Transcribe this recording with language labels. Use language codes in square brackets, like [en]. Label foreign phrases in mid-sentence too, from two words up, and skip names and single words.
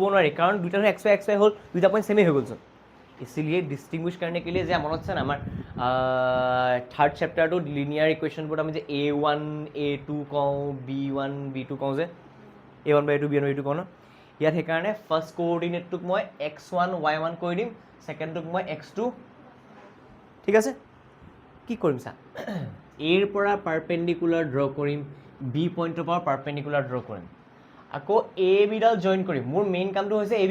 [as] নোৱাৰি কাৰণ দুইটা x, y হ'ল দুইটা পইণ্ট সেমে হৈ গ'ল সব [hi] इसलिए डिस्टिंग्विश करने के लिए [as] যে মনত আছে না আমাৰ [en] third chapter linear equations [as] আমি যে a1 a2 কওঁ b1 b2 কওঁ যে a1 by a2 b1 by a2 কওঁ ন ইয়াত সেইকাৰণে [en] first coordinate [as] মই x1 y1 কৈ দিম সেকেন্ডটোক মই x2 ঠিক আছে কি কৰিম চা এৰ পৰা [en] perpendicular draw [as] কৰিম বি পইণ্টৰ পৰা [en] perpendicular draw [as] কৰিম আকৌ এ বি ডাল জয়েন কৰিম মোৰ মেইন কামটো হৈছে এ বি